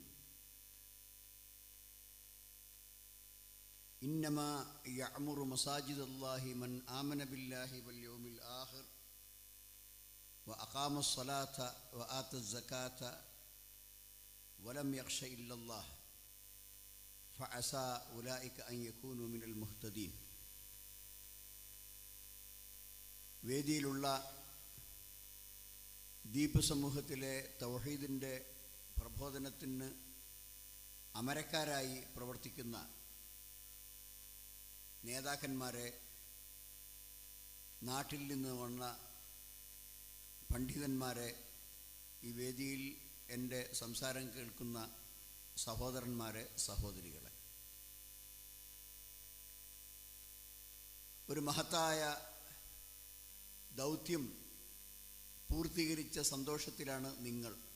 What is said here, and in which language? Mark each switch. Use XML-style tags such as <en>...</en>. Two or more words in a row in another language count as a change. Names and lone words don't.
<ar>إنما يعمر مساجد الله من آمن بالله واليوم الآخر وأقام الصلاة وآتى الزكاة ولم يخش إلا الله فعسى أولئك أن يكونوا من المهتدين.</ar> <ml>വേദിയിലുള്ള ദ്വീപ് സമൂഹത്തിലെ തൗഹീദിൻ്റെ പ്രബോധനത്തിന് അമരക്കാരായി പ്രവർത്തിക്കുന്ന നേതാക്കന്മാരെ, നാട്ടിൽ നിന്ന് വന്ന പണ്ഡിതന്മാരെ, ഈ വേദിയിൽ എൻ്റെ സംസാരം കേൾക്കുന്ന സഹോദരന്മാരെ, സഹോദരികളെ, ഒരു മഹത്തായ ദൗത്യം പൂർത്തീകരിച്ച സന്തോഷത്തിലാണ് നിങ്ങൾ.</ml>